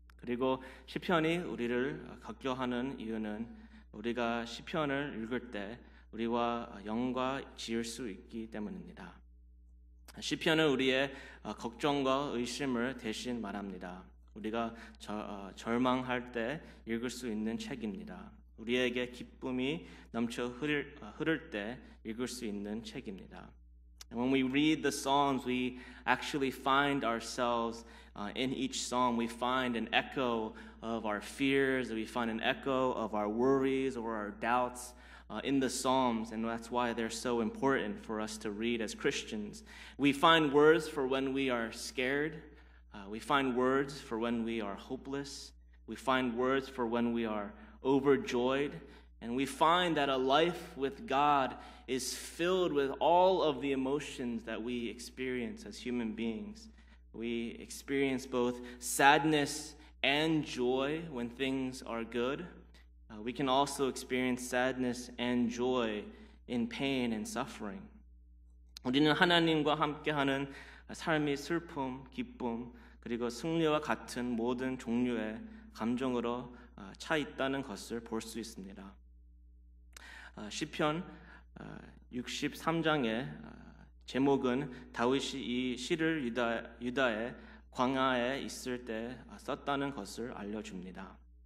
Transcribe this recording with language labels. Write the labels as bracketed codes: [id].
[ko] 그리고 시편이 우리를 각교하는 이유는 우리가 시편을 읽을 때 우리와 영과 지을 수 있기 때문입니다. 시편은 우리의 걱정과 의심을 대신 말합니다. 우리가 절망할 때 읽을 수 있는 책입니다. 우리에게 기쁨이 넘쳐 흐를 때 읽을 수 있는 책입니다. [en] And when we read the Psalms, we actually find ourselves in each psalm. We find an echo of our fears. We find an echo of our worries or our doubts in the Psalms, and that's why they're so important for us to read as Christians. We find words for when we are scared. We find words for when we are hopeless. We find words for when we are overjoyed. And we find that a life with God is filled with all of the emotions that we experience as human beings. We experience both sadness and joy when things are good. We can also experience sadness and joy in pain and suffering. [ko] 우리는 하나님과 함께하는 삶이 슬픔, 기쁨, 그리고 승리와 같은 모든 종류의 감정으로 차 있다는 것을 볼 수 있습니다. 시편 63장의 제목은 다윗이 이 시를 유다의 광야에 있을 때 썼다는 것을 알려줍니다.